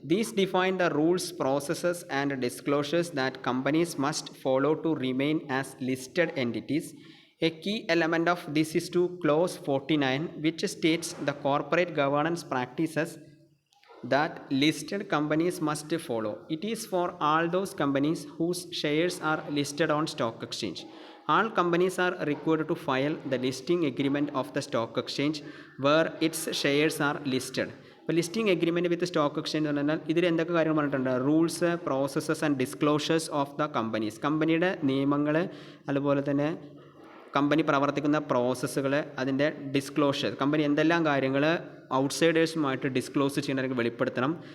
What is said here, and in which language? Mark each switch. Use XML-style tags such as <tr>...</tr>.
<en>These define the rules, processes and disclosures that companies must follow to remain as listed entities. A key element of this is to clause 49, which states the corporate governance practices that listed companies must follow. It is for all those companies whose shares are listed on stock exchange. All companies are required to file the listing agreement of the stock exchange where its shares are listed.</en> <ml>ഇപ്പോൾ</ml> <en>listing agreement with stock exchange</en> <ml>എന്ന് പറഞ്ഞാൽ ഇതിൽ എന്തൊക്കെ കാര്യങ്ങൾ പറഞ്ഞിട്ടുണ്ട്?</ml> <en>Rules, processes and disclosures of the companies.</en> <ml>കമ്പനിയുടെ നിയമങ്ങൾ, അതുപോലെ തന്നെ കമ്പനി പ്രവർത്തിക്കുന്ന പ്രോസസ്സുകൾ, അതിൻ്റെ ഡിസ്ക്ലോഷർ, കമ്പനി എന്തെല്ലാം കാര്യങ്ങൾ ഔട്ട്സൈഡേഴ്സുമായിട്ട് ഡിസ്ക്ലോസ് ചെയ്യണമെങ്കിൽ വെളിപ്പെടുത്തണം.</ml>